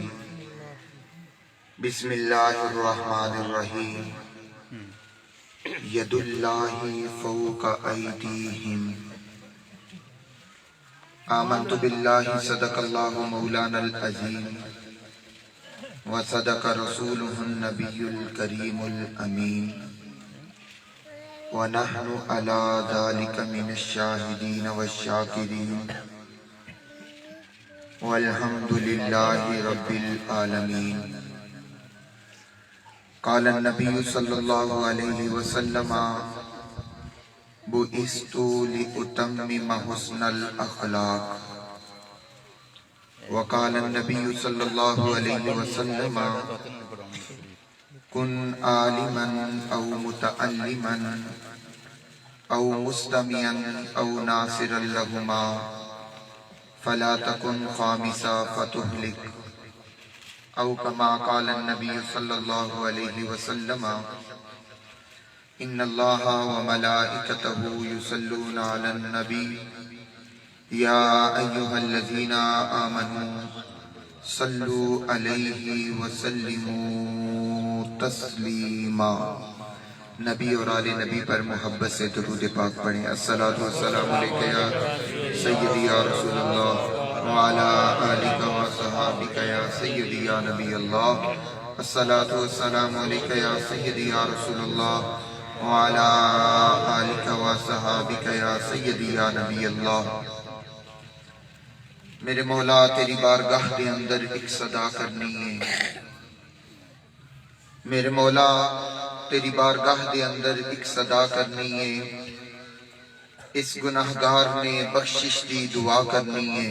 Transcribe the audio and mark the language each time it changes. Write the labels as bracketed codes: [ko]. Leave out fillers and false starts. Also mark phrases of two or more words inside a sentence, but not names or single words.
[ar] بسم الله الرحمن الرحيم. يد الله فوق أيديهم. آمنت بالله صدق الله مولانا العظيم و صدق رسوله النبي الكريم الأمين و نحن على ذلك من الشاهدين والشاكرين والحمد لله رب العالمين. قال نبي صلى الله عليه وسلم بعثت لأتمم حسن الأخلاق. وقال نبي صلى الله عليه وسلم كن عالما أو متعلما أو مستمعا أو ناصرا لهما فلا تكن خامسا فتهلك. أو كما قال نبي صلى الله عليه وسلم إن الله و ملائكته يصلون على النبي يا أيها الذين آمنوا صلوا عليه و سلموا تسليما. [hi] नबी और आले नबी पर मोहब्बत से दुरूद पाक पढ़ें। [ar] الصلاة والسلام عليك يا سيدي يا رسول الله و على آلك و صحابك يا سيدي يا نبي الله. الصلاة والسلام عليك يا سيدي يا رسول الله و على آلك و صحابك يا سيدي يا نبي الله. [hi] मेरे मौला तेरी बारगाह के अंदर एक सदा करनी है। मेरे मौला तेरी बारगाह के अंदर एक सदा करनी है। इस गुनाहगार ने बख्शिश दी दुआ करनी है।